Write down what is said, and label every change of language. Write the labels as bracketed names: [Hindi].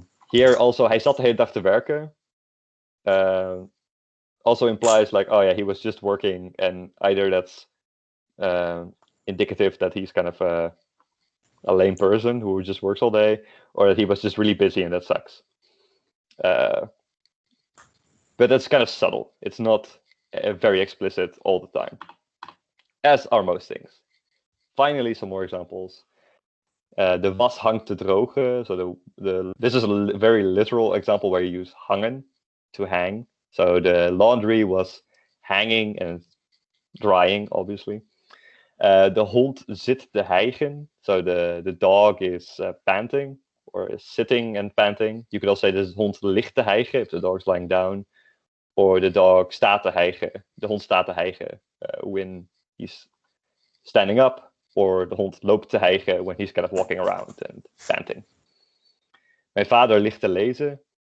[English] Here also, [Dutch] hij zat de hele dag te werken. [English] Also implies like, oh yeah, he was just working, and either that's indicative that he's kind of a lame person who just works all day, or that he was just really busy, and that sucks. But that's kind of subtle. It's not very explicit all the time, as are most things. Finally, some more examples. [Dutch] De was hangt te drogen. [English] So this is a very literal example where you use hangen, to hang. So the laundry was hanging and drying, obviously. [Dutch] De hond zit te hijgen. [English] So the dog is panting, or is sitting and panting. You could also say [Dutch] de hond ligt te hijgen, [English] if the dog's lying down. Or the dog staat te hijgen. [Dutch] De hond staat te hijgen [English] when he's standing up. Or [Dutch] de hond loopt te hijgen [English] when he's kind of walking around and panting. [Dutch] Mijn vader ligt te lezen.